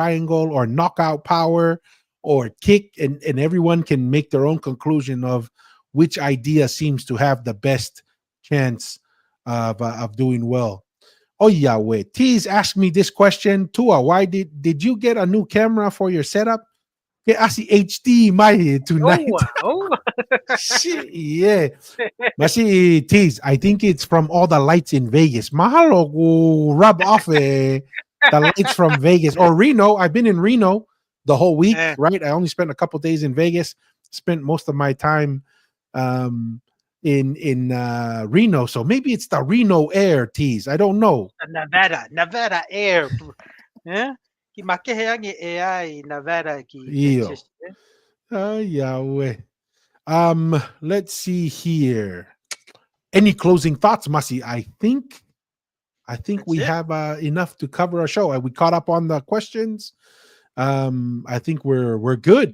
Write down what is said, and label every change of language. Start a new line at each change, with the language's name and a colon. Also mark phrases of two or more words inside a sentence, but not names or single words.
English: triangle or knockout power or kick, and everyone can make their own conclusion of which idea seems to have the best chance of doing well. Oh yeah, wait. T's asked me this question. Tua, why did you get a new camera for your setup? Yeah, I see HD my tonight. Oh. Shit, yeah. Masi T's, I think it's from all the lights in Vegas. Mahalo ko rub off the lights from Vegas or Reno. I've been in Reno the whole week, Eh, right? I only spent a couple days in Vegas. Spent most of my time um in Reno. So maybe it's the Reno Air T's. I don't know. Nevada Air. Eh? Ki makehe ang AI Nevada ki Yo. just eh? Yahweh. Let's see here. Any closing thoughts, Masi? I think That's we it. have enough to cover our show. We caught up on the questions. I think we're good.